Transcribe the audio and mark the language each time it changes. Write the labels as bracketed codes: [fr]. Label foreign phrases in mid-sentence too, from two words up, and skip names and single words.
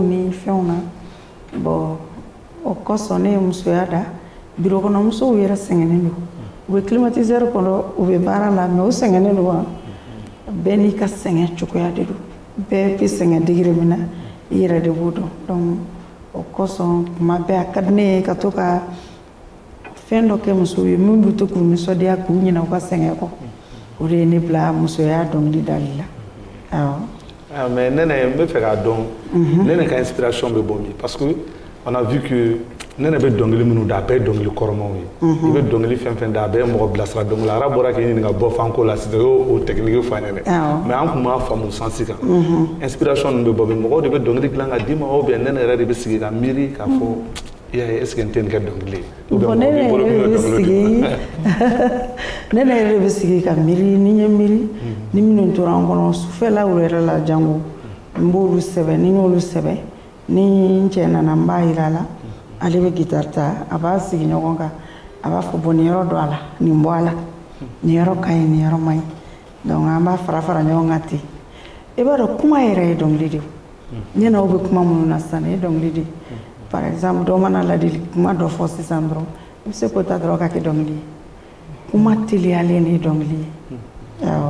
[bm] ni fɛnw na bon o kosɔn ne ye musoya da biro kɔnɔ musow yɛrɛ sɛgɛnnen don u bɛ climatiseur kɔnɔ u bɛ baara la mais o sɛgɛnnen don wa bɛɛ n'i ka sɛgɛn cogoya de don bɛɛ bɛ sɛgɛn degré min na i yɛrɛ de b'o dɔn donc o kosɔn tuma bɛɛ a ka di ne ye ka to ka fɛn dɔ kɛ musow ye min bɛ to k'u nisɔndiya k'u ɲinɛ u ka sɛgɛn kɔ o de ye ne bila musoya dɔnkili dali la awɔ. mais Nɛnɛ n bɛ fɛ k'a dɔn Nɛnɛ ka inspiration bɛ bɔ min [fr] parce que on a vu que [bm] Nɛnɛ bɛ dɔnkili minnu da a bɛɛ ye dɔnkili kɔrɔmaw ye i bɛ dɔnkili fɛn fɛn da a bɛɛ ye mɔgɔ bilasira dɔnkili la ara bɔra k'i ɲininka bɔ fanko la sisan o technique fɔ an ɲɛna mais an tun b'a faamu sansi kan inspiration ninnu bɛ bɔ min mɔgɔw de bɛ dɔnkili dilan ka d'i ma [fr] ou bien [bm] Nɛnɛ yɛrɛ de bɛ sigi ka miiri k'a fɔ i y'a ye [fr] est ce que [bm] n tɛ nin kɛ dɔnkili ye bon Nɛnɛ yɛrɛ de bɛ sigi ka miiri ni n ye miiri ni minnu tora an kɔnɔ sufɛlaw yɛrɛ la jango n b'olu sɛbɛn ni n y'olu sɛbɛn ni n cɛ nana n b'a yira a la ale bɛ guitare ta a b'a sigi ɲɔgɔn kan a b'a fɔ bon nin yɔrɔ don a la nin bɔ a la nin yɔrɔ ka ɲi nin yɔrɔ man ɲi donc an b'a fara fara ɲɔgɔn kan ten i b'a dɔn kuma yɛrɛ ye dɔnkili de ye ɲɛna aw bɛ kuma minnu na sisan nin ye dɔnkili de ye [fr] par exemple [bm] dɔ mana ladili kuma dɔ fɔ sisan dɔrɔn i bɛ se k'o ta dɔrɔn ka kɛ dɔnkili ye kuma teliyalen de ye dɔnkili ye awɔ.